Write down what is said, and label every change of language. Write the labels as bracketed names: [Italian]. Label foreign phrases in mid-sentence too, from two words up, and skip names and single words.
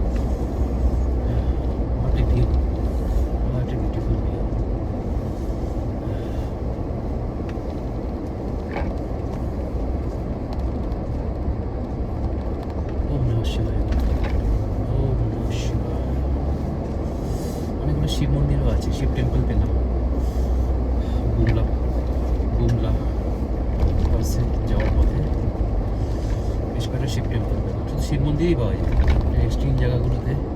[English] What a view, what a beautiful view. [Sanskrit] ওম নমঃ শিবায়, ওম নমঃ শিবায়। [Bangla] অনেকগুলো শিব মন্দিরও আছে, শিব টেম্পল পেলাম বুমলা পাশে যাওয়ার পথে। বেশ কয়েকটা শিব টেম্পল পেলাম, শুধু শিব মন্দিরই পাওয়া যায় এক্সট্রিম জায়গাগুলোতে।